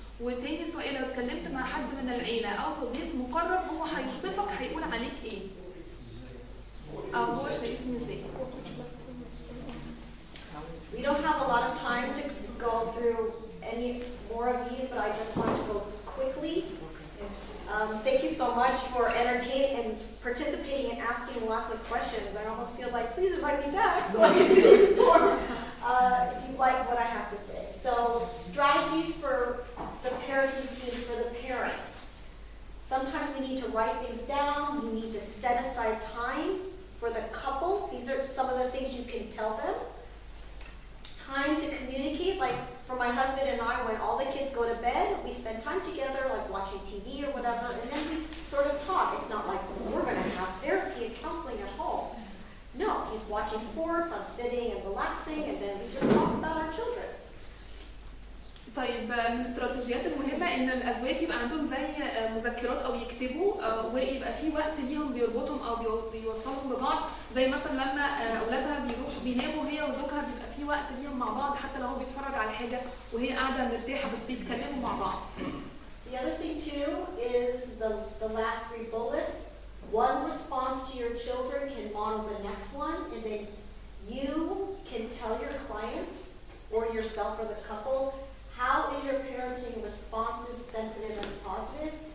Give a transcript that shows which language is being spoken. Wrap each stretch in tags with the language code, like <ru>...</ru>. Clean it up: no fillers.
<ar>وتاني سؤال، لو اتكلمت مع حد من العيلة أو صديق مقرب هو هيوصفك هيقول عليك إيه؟ أو هو شايفني إزاي؟</ar> <en>We don't have a lot of time to go through any more of these, but I just want to go quickly. Thank you so much for entertaining and participating and asking lots of questions. I almost feel like, please invite me back so I can do more if you like what I have to say. So, strategies for the parenting team, for the parents. Sometimes we need to write things down. You need to set aside time for the couple. These are some of the things you can tell them. Time to communicate, like for my husband and I, when all the kids go to bed, we spend time together, like watching TV or whatever, and then we sort of talk. It's not like we're going to have therapy and counseling at home. No, he's watching sports, I'm sitting and relaxing, and then we just talk about our children.</en> <ar>طيب من الاستراتيجيات المهمة إن الأزواج يبقى عندهم زي مذكرات أو يكتبوا، ويبقى في وقت ليهم بيربطهم أو بيوصلهم ببعض، زي مثلا لما أولادها بيناموا هي وزوجها بيبقى في وقت ليهم مع بعض، حتى لو هو بيتفرج على حاجة وهي قاعدة مرتاحة بس بيتكلموا مع بعض.</ar> <en>The other thing too is the last 3 bullets. One response to your children can model the next one, and then you can tell your clients or yourself or the couple, how is your parenting responsive, sensitive, and positive?</en>